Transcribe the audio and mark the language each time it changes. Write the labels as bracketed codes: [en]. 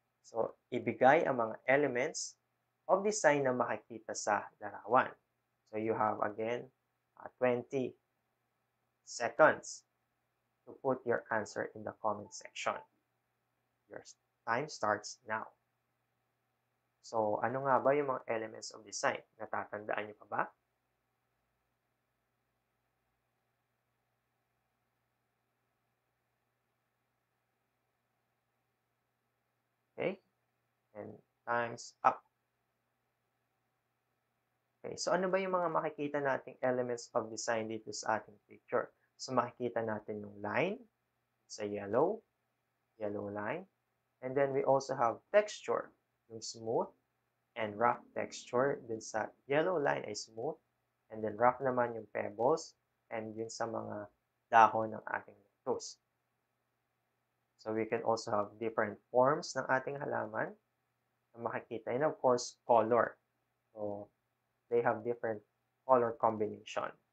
[tl] So, ibigay ang mga elements of design na makikita sa larawan. [en] So, you have again 20 seconds to put your answer in the comment section. Your time starts now. So, [tl] ano nga ba yung mga [en] elements of design? [tl] Natatandaan niyo pa ba? [en] Okay? And time's up. [tl] Okay, so ano ba yung mga makikita nating elements of design dito sa ating picture? So, makikita natin yung line, [en] it's a yellow line. And then we also have texture, yung smooth and rough texture. [tl] Dun sa yellow line ay smooth, and then rough naman yung pebbles, and yun sa mga dahon ng ating lettuce. [en] So, we can also have different forms ng ating halaman na makikita. And of course, color. So, they have different color combination.